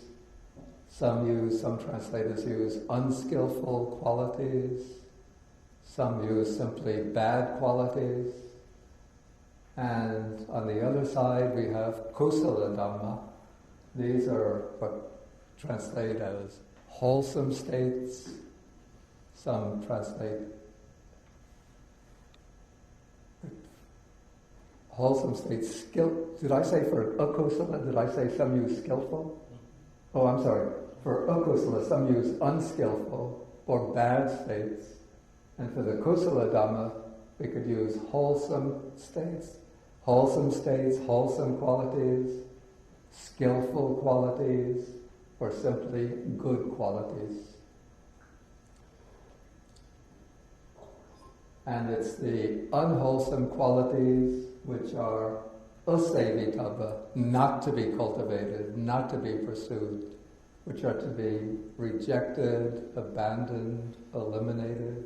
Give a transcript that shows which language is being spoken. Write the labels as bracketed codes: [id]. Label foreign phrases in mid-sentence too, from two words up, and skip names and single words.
[en] Some translators use unskillful qualities. Some use simply bad qualities. And on the other side we have [pi] kusala dhamma, [en] These are what translate as wholesome states. Some translate wholesome states. Did I say for akusala? Did I say some use skillful? Oh, I'm sorry. For akusala, some use unskillful or bad states. And for the [pi] kusala dhamma, [en] we could use wholesome states, wholesome qualities, skillful qualities, or simply good qualities. And it's the unwholesome qualities which are asevitabbā, not to be cultivated, not to be pursued, which are to be rejected, abandoned, eliminated.